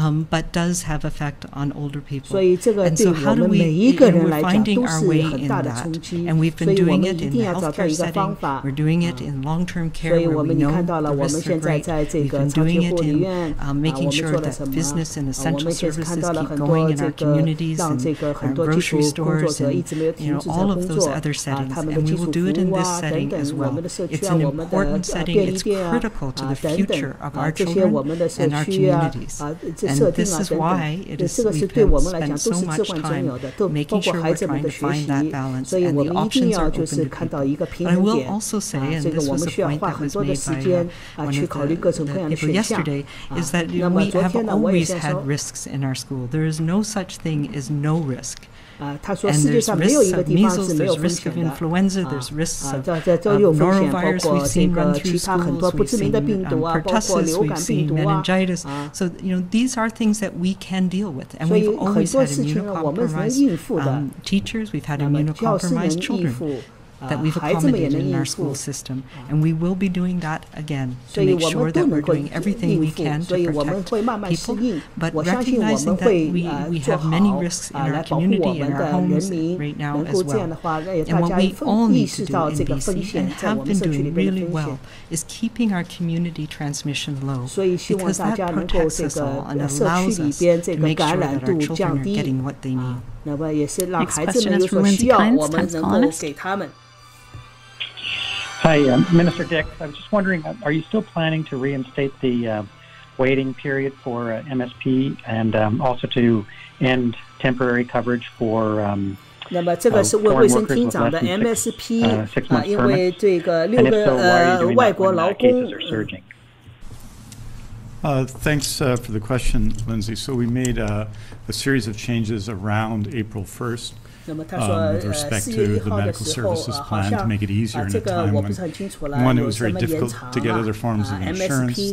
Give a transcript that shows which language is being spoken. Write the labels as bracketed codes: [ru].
[en] But does have effect on older people. [zh] 所以这个对我们每一个人来讲都是很大的冲击。所以我们一定要找到一个方法。 [en] We're doing it in long-term care. [zh] 所以我们你看到了，我们现在在这个长期护理院，我们做了什么？我们现在看到了很多这个让这个很多基础工作者一直没有停止在工作，他们的基础服务等等，我们的社区我们的便利店等等，这些我们的社区设定等等，这个是对我们来讲都是至关重要的，都包括孩子们的学习，所以我们一定要就是看到一个平衡点。这个我们需要花很多的时间去考虑各种各样的选项。那么昨天呢，我也想说。 [en] There is no such thing as no risk. [zh] 他说世界上没有一个地方是没有风险的。这都有风险，包括这个其他很多不知名的病毒包括流感病毒 [en] So these are things that we can deal with, and we've always had immunocompromised teachers. We've had immunocompromised children. That we've accommodated in our school system, and we will be doing that again to make sure that we're doing everything we can to protect people, but recognizing that we have many risks in our community and our homes right now as well. And what we all need to do in BC, and have been doing really well, is keeping our community transmission low, because that protects us all and allows us to make sure that our children are getting what they need. [zh] 那么也是让孩子们有所需要，我们能够给他们。 [en] Hi, Minister Dick. I was just wondering, are you still planning to reinstate the waiting period for MSP and also to end temporary coverage for [zh] 那么这个是卫生厅长的 MSP 因为这个6个外国劳工。 [en] Thanks for the question, Lindsay. So we made a series of changes around April 1st. With respect to the medical services plan to make it easier in a time when, one, it was very difficult to get other forms of insurance.